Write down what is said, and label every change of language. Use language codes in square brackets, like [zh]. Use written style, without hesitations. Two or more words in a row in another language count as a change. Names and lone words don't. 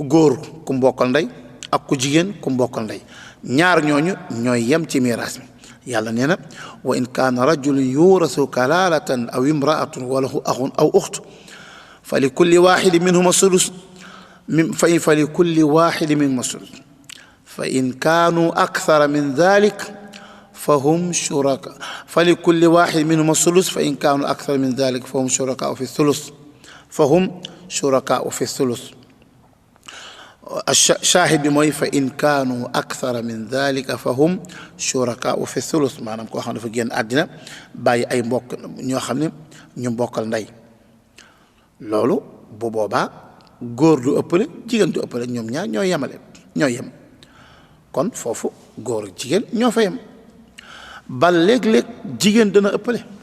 [wo] góor ku mbokkal ndey ak ku jigéen ku mbokkal ndey ñaar ñooñu ñooy yem ci miraas mi yàlla nee na [ar] وإن كان رجل يورث كلالة أو امرأة وله أخ أو أخت فلكل واحد منهما السدس فلكل واحد منهما السدس فإن كانوا أكثر من ذلك فهم شركاء فلكل واحد منهم الثلث فإن كانوا أكثر من ذلك فهم شركاء في الثلث الشاهد بموي فإن كانوا أكثر من ذلك فهم شركاء في الثلث [wo] maanaam koo xam ne dafa génn àddina bàyyi ay mbokk ñoo xam ne ñu mbokkal ndey loolu bu boobaa góor du ëppale jigéen du ëppale ñoom ñaar ñoo yemale ñoo yem kon foofu góor ak jigéen ñoo fa yem ba léeg-léeg jigéen dana ëppale